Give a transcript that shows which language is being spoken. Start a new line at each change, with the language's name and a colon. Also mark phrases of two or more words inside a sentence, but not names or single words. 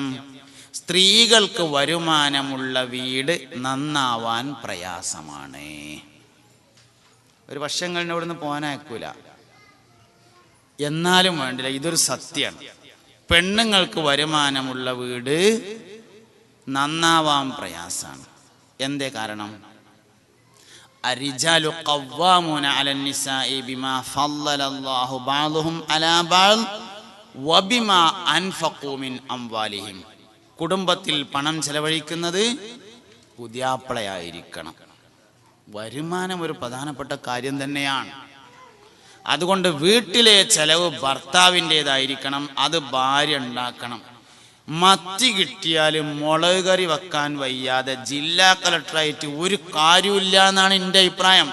Malayalam: സ്ത്രീകൾക്ക് വരുമാനമുള്ള വീട് നന്നാവാൻ പ്രയാസമാണ്. ഒരു വർഷങ്ങളിനെ ഇവിടുന്ന് പോകാനയക്കൂല, എന്നാലും വേണ്ടില്ല, ഇതൊരു സത്യമാണ്. പെണ്ണുങ്ങൾക്ക് വരുമാനമുള്ള വീട് നന്നാവാൻ പ്രയാസാണ്. എന്തേ കാരണം?
Arabic: الرجال قوامون على النساء بما فضل الله بعضهم على بعض وبما أنفقوا من أموالهم.
Malayalam: കുടുംബത്തിൽ പണം ചെലവഴിക്കുന്നത് പുതിയാപ്പിളയായിരിക്കണം. വരുമാനം ഒരു പ്രധാനപ്പെട്ട കാര്യം തന്നെയാണ്. അതുകൊണ്ട് വീട്ടിലെ ചെലവ് ഭർത്താവിൻ്റെതായിരിക്കണം, അത് ഭാര്യ ഉണ്ടാക്കണം. മത്തി കിട്ടിയാലും മുളക് കറി വെക്കാൻ വയ്യാതെ ജില്ലാ കളക്ടറായിട്ട് ഒരു കാര്യമില്ല എന്നാണ് എൻ്റെ അഭിപ്രായം.